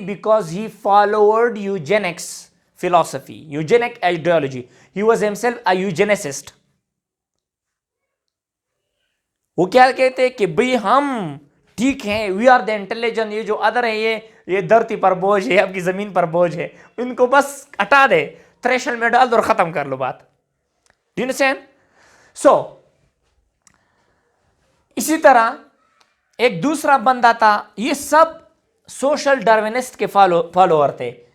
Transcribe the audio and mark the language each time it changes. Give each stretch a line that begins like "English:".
English: Because he followed eugenics philosophy, eugenic ideology. He was himself a eugenicist.
Hindi: वो क्या कहते हैं कि भाई हम ठीक हैं,
English: we are the intelligent,
Hindi: ये जो अदर है ये धरती पर बोझ है, आपकी जमीन पर बोझ है, इनको बस हटा दे, थ्रेशोल्ड में डाल दो और खत्म कर लो बात।
English: Do you understand?
Hindi: सो इसी तरह एक दूसरा बंदा था, ये सब सोशल डार्विनिस्ट के फॉलोअर थे।